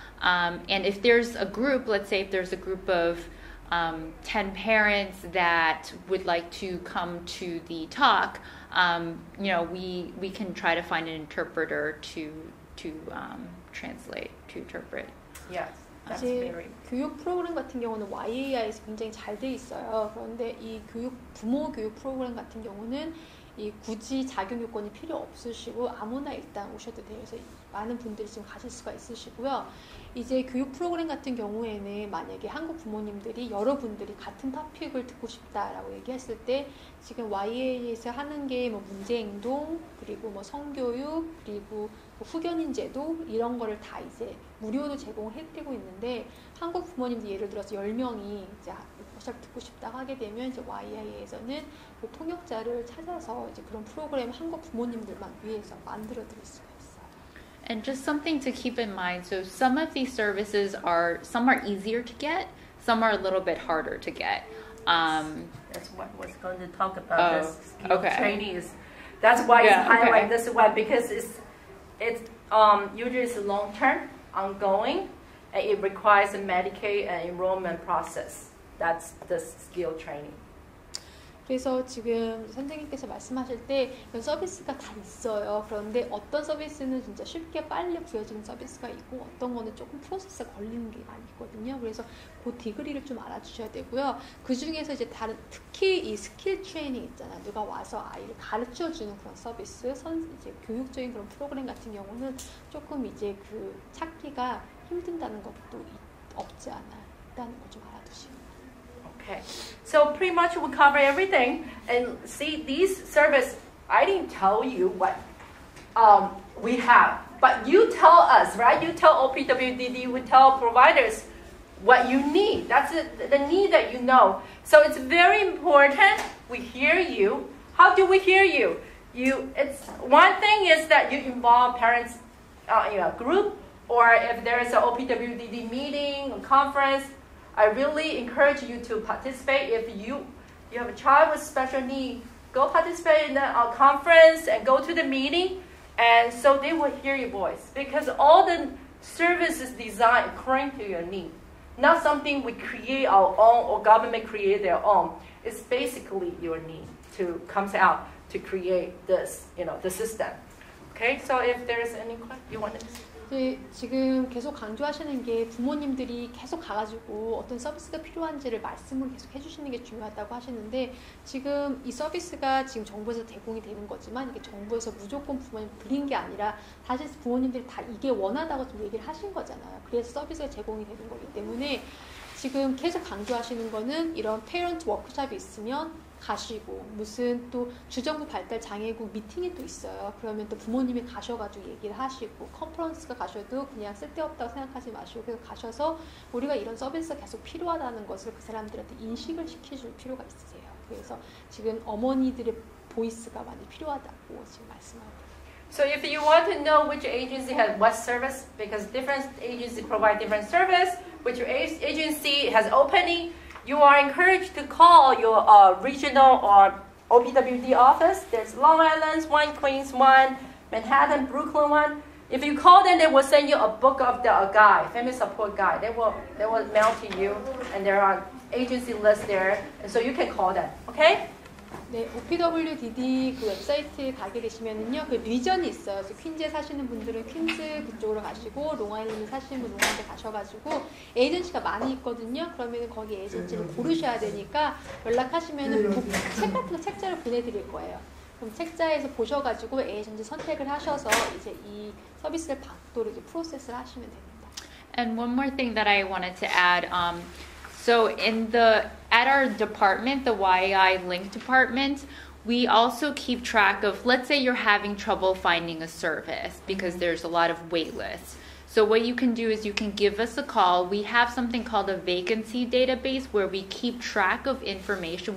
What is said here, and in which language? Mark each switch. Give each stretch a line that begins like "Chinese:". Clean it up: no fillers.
English: And if there's a group, let's say if there's a group of 10 parents that would like to come to the talk, we can try to find an interpreter to translate, to interpret. Yes.
Korean: 이제 교육 프로그램 같은 경우는 YAI에서 굉장히 잘 돼 있어요. 그런데 이 부모 교육 프로그램 같은 경우는 굳이 자격 요건이 필요 없으시고 아무나 일단 오셔도 돼요. 그래서 많은 분들이 지금 가실 수가 있으시고요. 이제 교육 프로그램 같은 경우에는 만약에 한국 부모님들이 여러분들이 같은 토픽을 듣고 싶다라고 얘기했을 때 지금 YA에서 하는 게 뭐 문제행동, 그리고 뭐 성교육, 그리고 후견인제도 이런 거를 다 이제 무료로 제공해드리고 있는데 한국 부모님들 예를 들어서 10명이 이제 워크숍 듣고 싶다 하게 되면 이제 YI에서는 그 통역자를 찾아서 이제 그런 프로그램 한국 부모님들만 위해서 만들어드릴 수가 있어요.
English: And just something to keep in mind. So some of these services some are easier to get, some are a little bit harder to get. That's what I was going to talk about. This skill okay. training is. That's why it's highlighted this way because it's usually it's long term, ongoing, and it requires a Medicaid and enrollment process. That's the skill training.
Korean: 그래서 지금 선생님께서 말씀하실 때 이런 서비스가 다 있어요. 그런데 어떤 서비스는 진짜 쉽게 빨리 구해지는 서비스가 있고 어떤 거는 조금 프로세스가 걸리는 게 많이 있거든요. 그래서 그 디그리를 좀 알아주셔야 되고요. 그 중에서 이제 특히 이 스킬 트레이닝 있잖아요. 누가 와서 아이를 가르쳐주는 그런 서비스, 이제 교육적인 그런 프로그램 같은 경우는 조금 이제 그 찾기가 힘든다는 것도 없지 않아 있다는 거 좀 알아두시고.
English: Okay, so pretty much we cover everything. And see, these service, I didn't tell you what we have, but you tell us, right? You tell OPWDD, we tell providers what you need. That's the need that you know. So it's very important we hear you. How do we hear you? It's one thing is that you involve parents in a group, or if there is an OPWDD meeting or conference. I really encourage you to participate. If you have a child with special need, go participate in a conference and go to the meeting, and so they will hear your voice. Because all the service is designed according to your need. Not something we create our own or government create their own. It's basically your need to come out to create this, the system. Okay, so if there's any question, you want to...
Korean: 지금 계속 강조하시는 게 부모님들이 계속 가가지고 어떤 서비스가 필요한지를 말씀을 계속 해주시는 게 중요하다고 하시는데 지금 이 서비스가 지금 정부에서 제공이 되는 거지만 이게 정부에서 무조건 부모님 드린 게 아니라 사실 부모님들이 다 이게 원하다고 좀 얘기를 하신 거잖아요. 그래서 서비스가 제공이 되는 거기 때문에 지금 계속 강조하시는 거는 이런 페이런트 워크숍이 있으면 가시고 무슨 또 주정부 발달 장애국 미팅이 또 있어요. 그러면 또 부모님이 가셔가지고 얘기를 하시고 컨퍼런스가 가셔도 그냥 쓸데없다고 생각하지 마시고 그래서 가셔서 우리가 이런 서비스가 계속 필요하다는 것을 그 사람들한테 인식을 시켜줄 필요가 있으세요. 그래서 지금 어머니들의 보이스가 많이 필요하다고 지금 말씀하고
English: So if you want to know which agency has what service, because different agencies provide different service, which agency has opening, you are encouraged to call your regional or OPWD office. There's Long Island one, Queens one, Manhattan, Brooklyn one. If you call them, they will send you a book of a guide, family support guide. They will mail to you, and there are agency lists there, and so you can call them. Okay?
Korean: 네, OPWDD 그 웹사이트에 가게 되시면은요, 그 리전이 있어요. 그래서 퀸즈에 사시는 분들은 퀸즈 그쪽으로 가시고, 롱아일랜드 사시는 분 롱아일랜드 가셔가지고 에이전시가 많이 있거든요. 그러면은 거기 에이전시를 고르셔야 되니까 연락하시면은 책 같은 거 책자를 보내드릴 거예요. 그럼 책자에서 보셔가지고 에이전시 선택을 하셔서 이제 이 서비스를 받도록 이제 프로세스를 하시면 됩니다.
English: And one more thing that I wanted to add. So at our department, the YI Link department, we also keep track of, let's say you're having trouble finding a service because there's a lot of wait lists. So what you can do is you can give us a call. We have something called a vacancy database where we keep track of information.